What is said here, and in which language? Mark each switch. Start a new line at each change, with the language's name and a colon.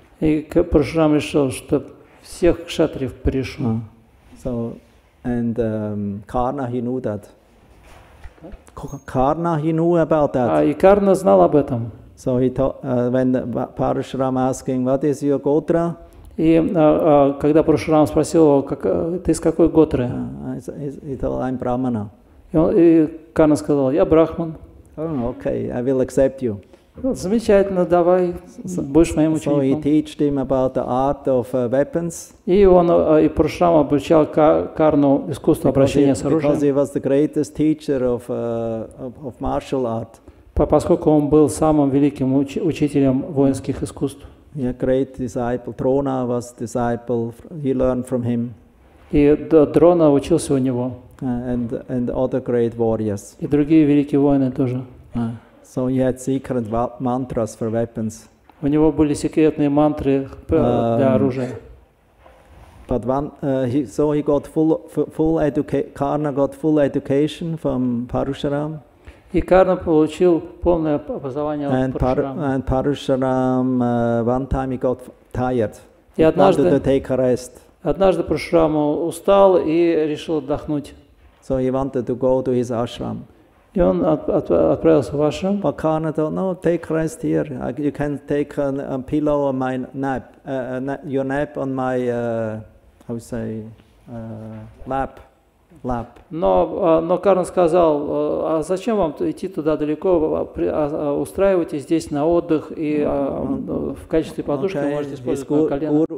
Russian: И Парашурам решил, что всех кшатриев порешу.
English: So and Karna he knew that. Karna he knew about that.
Russian: И Карна знал об этом.
English: So he when Parashuram asking what is your gotra?
Russian: И когда Парашурам спросил его, ты из какой готры?
English: He told, I'm Brahmana.
Russian: И Карна сказал, я брахман.
English: Oh, okay, I will accept you.
Russian: Замечательно, давай, будешь моим учеником.
English: So he taught him about the art of weapons.
Russian: И Парашурам обучал Карну искусству обращения с оружием.
English: Because he was the greatest teacher of martial art.
Russian: Поскольку он был самым великим учителем воинских искусств.
English: Yeah, great disciple. Drona was disciple. He learned from him.
Russian: И Дрона учился у него.
English: And other great warriors.
Russian: И другие великие воины тоже.
English: So he had secret mantras for weapons.
Russian: У него были секретные мантры для оружия.
English: But he got Karna got full education from Parusharam.
Russian: И Карна получил полное образование от Парашурама.
English: And Parusharam one time he got tired.
Russian: И однажды
English: wanted to take a rest.
Russian: Однажды Парашурам устал и решил отдохнуть.
English: So he wanted to go to his ashram.
Russian: И он отправился в ашрам.
English: But Karna thought, no, take rest here. You can take a pillow on my nap, your nap on my, how you say, lap.
Russian: Но Карна сказал, а зачем вам идти туда далеко, устраивайтесь здесь на отдых, и в качестве подушки вы можете использовать мое колено.